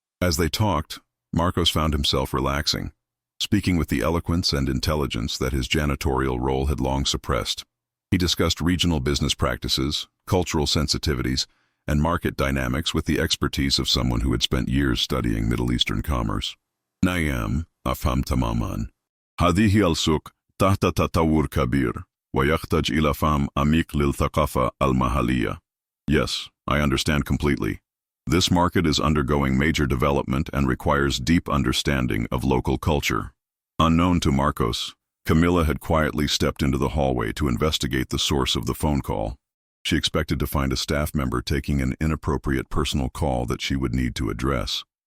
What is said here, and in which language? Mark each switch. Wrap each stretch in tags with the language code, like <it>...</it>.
<en>As they talked, Marcos found himself relaxing, speaking with the eloquence and intelligence that his janitorial role had long suppressed. He discussed regional business practices, cultural sensitivities, and market dynamics with the expertise of someone who had spent years studying Middle Eastern commerce.</en> <ar>نعم، أفهم تماما. هذه السوق تحت تطور كبير ويحتاج إلى فهم عميق للثقافة المحلية.</ar> <en>Yes, I understand completely. This market is undergoing major development and requires deep understanding of local culture. Unknown to Marcos, Camilla had quietly stepped into the hallway to investigate the source of the phone call. She expected to find a staff member taking an inappropriate personal call that she would need to address.</en>